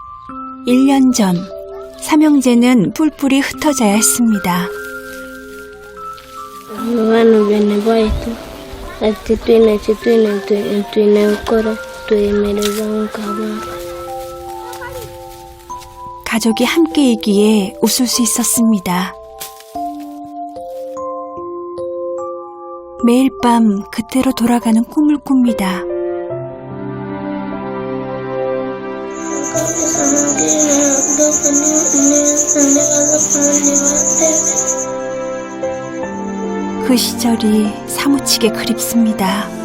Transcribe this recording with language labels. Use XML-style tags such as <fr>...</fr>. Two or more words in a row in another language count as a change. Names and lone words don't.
<ko>1년 전 삼형제는 뿔뿔이 흩어져야 했습니다.</ko> <cgg>Abantu bene baitu ati twine gukora twemereza nk'abana.</cgg> <ko>가족이 함께이기에 웃을 수 있었습니다. 매일 밤 그때로 돌아가는 꿈을 꿉니다. 그 시절이 사무치게 그립습니다.</ko>